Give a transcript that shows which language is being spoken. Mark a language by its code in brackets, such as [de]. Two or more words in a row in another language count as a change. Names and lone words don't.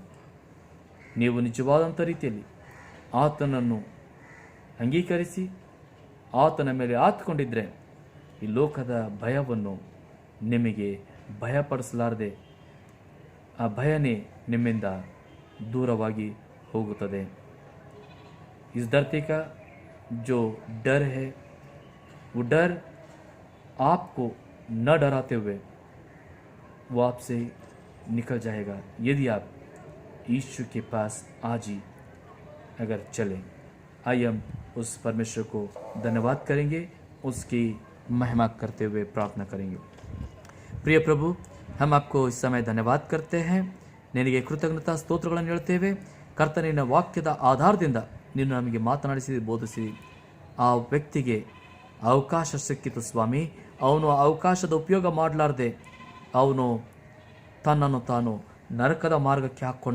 [kn] ನೀವು ನಿಜವಾದಂಥ ರೀತಿಯಲ್ಲಿ ಆತನನ್ನು ಅಂಗೀಕರಿಸಿ ಆತನ ಮೇಲೆ ಆತ್ಕೊಂಡಿದ್ದರೆ ಈ ಲೋಕದ ಭಯವನ್ನು ನಿಮಗೆ ಭಯಪಡಿಸಲಾರದೆ ಆ ಭಯನೇ ನಿಮ್ಮಿಂದ ದೂರವಾಗಿ ಹೋಗುತ್ತದೆ. [hi] इस धरती का जो डर है वो डर आपको न डराते हुए वो आपसे निकल जाएगा यदि आप यीशु के पास आज ही अगर चलें. आइए हम उस परमेश्वर को धन्यवाद करेंगे, उसकी महिमा करते हुए प्रार्थना करेंगे. प्रिय प्रभु, हम आपको इस समय धन्यवाद करते हैं. [kn] ನಿನಗೆ ಕೃತಜ್ಞತಾ ಸ್ತೋತ್ರಗಳನ್ನು ಹೇಳ್ತೇವೆ. ಕರ್ತನಿನ ವಾಕ್ಯದ ಆಧಾರದಿಂದ ನೀನು ನಮಗೆ ಮಾತನಾಡಿಸಿದಿ, ಬೋಧಿಸಿದಿ. ಆ ವ್ಯಕ್ತಿಗೆ ಅವಕಾಶ ಸಿಕ್ಕಿತು ಸ್ವಾಮಿ. ಅವನು ಅವಕಾಶದ ಉಪಯೋಗ ಮಾಡಲಾರ್ದೆ ಅವನು ತನ್ನನ್ನು ತಾನು ನರಕದ ಮಾರ್ಗಕ್ಕೆ ಹಾಕ್ಕೊಂಡ.